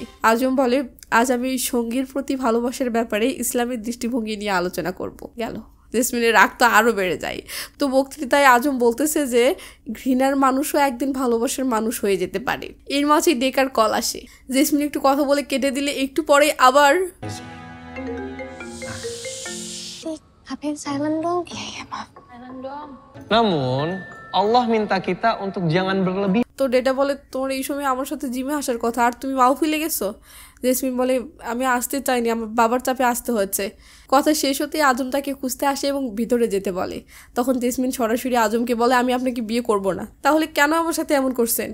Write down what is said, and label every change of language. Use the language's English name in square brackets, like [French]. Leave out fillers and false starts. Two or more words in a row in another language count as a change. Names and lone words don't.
[Bangla] আজম বলে, আজ আমি সঙ্গীর প্রতি ভালোবাসার ব্যাপারে ইসলামের দৃষ্টিভঙ্গি নিয়ে আলোচনা করব। গেল। জেসমিনের রাগ তো আরও বেড়ে যায়। তো বক্তৃতায় আজম বলতেছে যে ঘৃণার মানুষও একদিন ভালোবাসার মানুষ হয়ে যেতে পারে। এর মাঝে ডেকার কল আসে। জেসমিন একটু কথা বলে কেটে দিলে একটু পরে আবার, [Indonesian] HP silent dong. Iya maaf. Silent dong. Namun, Allah minta kita untuk jangan berlebih. [Bangla] তো ডেটা বলে, তোমার এই সময় আমার সাথে জিমে আসার কথা, আর তুমি মাহফিলে গেছো। জেসমিন বলে, আমি আসতে চাইনি, আমার বাবার চাপে আসতে হয়েছে। কথা শেষ হতেই আজম তাকে খুঁজতে আসে এবং ভিতরে যেতে বলে। তখন জেসমিন সরাসরি আজমকে বলে, আমি আপনাকে বিয়ে করব না। তাহলে কেন আমার সাথে এমন করছেন?